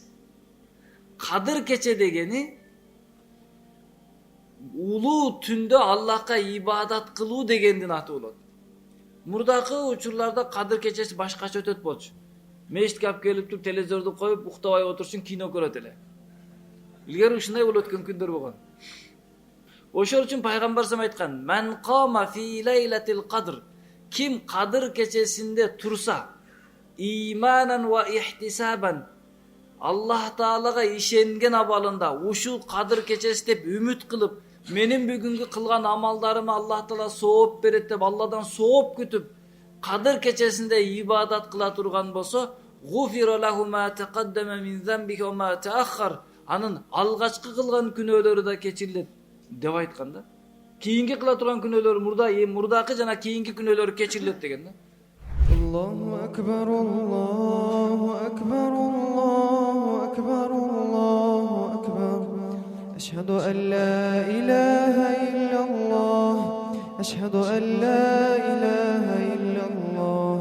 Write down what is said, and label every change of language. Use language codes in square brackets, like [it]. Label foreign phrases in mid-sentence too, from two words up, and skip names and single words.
[ky] Кадыр кече дегени улуу түндө Аллахка ибадат кылуу дегендин аты болот. Мурдакы учурларда Кадыр кечеси башкача өтөт болчу. Мешитке алып келип туруп телевизорду коюп уктабай отурушун, кино көрөт эле. Илгери ушундай болуп өткөн күндөр болгон. Ошол үчүн пайгамбар сам айткан: [ar] "من قام في ليلة القدر", [ky] ким Кадыр кечесинде турса, иманан [ar] و احتسابا, [ky] Аллах Таалага ишенген абалында, ушул Кадыр кечеси деп үмүт кылып, менин бүгүнкү кылган амалдарыма Аллах Таала сооп берет деп Алладан сооп күтүп, Кадыр кечесинде ибадат кыла турган болсо, [ar] غفر له ما تقدم من ذنبه و ما تأخر, [ky] анын алгачкы кылган күнөөлөрү да кечирилет деп айткан да. Кийинки кыла турган күнөөлөр мурдакы жана кийинки күнөөлөр кечирилет деген да. [ar] الله أكبر، الله أكبر، الله أكبر، الله أكبر. أشهد أن لا إله إلا الله، أشهد أن لا إله إلا الله.